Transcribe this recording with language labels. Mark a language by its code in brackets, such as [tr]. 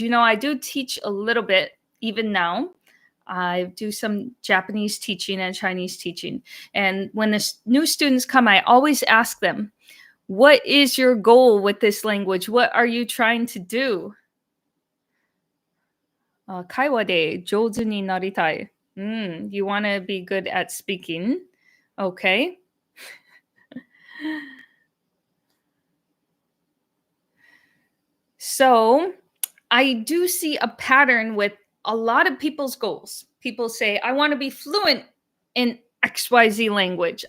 [en] You know, I do teach a little bit even now. I do some Japanese teaching and Chinese teaching. And when the new students come, I always ask them, what is your goal with this language? What are you trying to do? [ja] 会話で上手になりたい. [en] You want to be good at speaking. Okay. So I do see a pattern with a lot of people's goals. People say, I want to be fluent in XYZ language.